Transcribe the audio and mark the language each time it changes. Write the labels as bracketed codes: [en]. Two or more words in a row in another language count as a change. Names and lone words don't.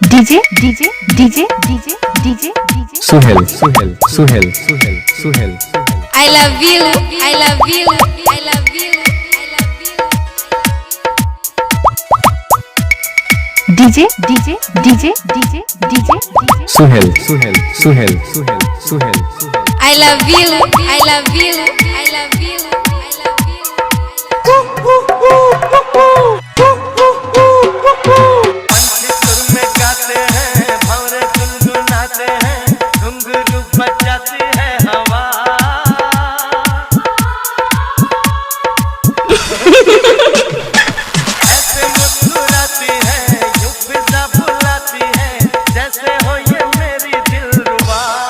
[hi] डीजे डीजे डीजे डीजे डीजे डीजे सुहेल सुहेल सुहेल सुहेल सुहेल [en] I love you, I love you, I love you, I love you. [hi] डीजे डीजे डीजे डीजे डीजे सुहेल सुहेल सुहेल सुहेल सुहेल [en] I love you, I love you, I love you, I love you. [hi] पंछी सुर में गाते हैं, भंवरे गुनगुनाते हैं, घुंघरू बजाती है हवा। ऐसे मुस्कुराती है, यूं फिजा बुलाती है, जैसे हो ये मेरी दिलरुबा।